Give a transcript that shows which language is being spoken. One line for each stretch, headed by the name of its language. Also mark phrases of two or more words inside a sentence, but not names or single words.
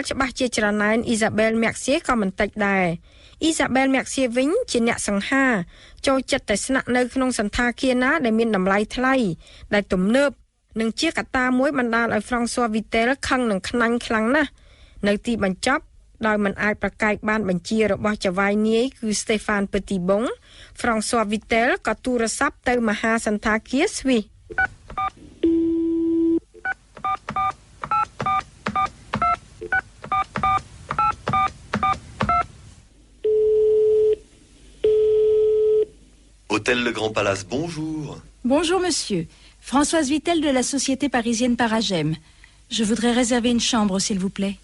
Khmer: ច្បាស់ជាច្រណែន Isabelle Mercier ក៏មិនតិចដែរ Isabelle Mercier វិញជាអ្នកសង្ហាចូលចិត្តតែស្នាក់នៅក្នុងសន្តាគារណាដែលមានតម្លៃថ្លៃដែលទំនើបនឹងជាកត្តាមួយបណ្ដាលឲ្យ François Vittel ខឹងនឹងខ្នាញ់ខ្លាំងណាស់នៅទីបញ្ចប់ដោយមិនអាចប្រកែកបានបញ្ជារបស់ចៅហ្វាយនាយគឺ Stéphane Petitbon François Vittel ក៏ទូរស័ព្ទទៅមហាសន្តាគារស្វីស
French: Hôtel Le Grand Palace, bonjour. Bonjour monsieur. Françoise Vittel de la société parisienne Paragem. Je voudrais réserver une chambre, s'il vous plaît.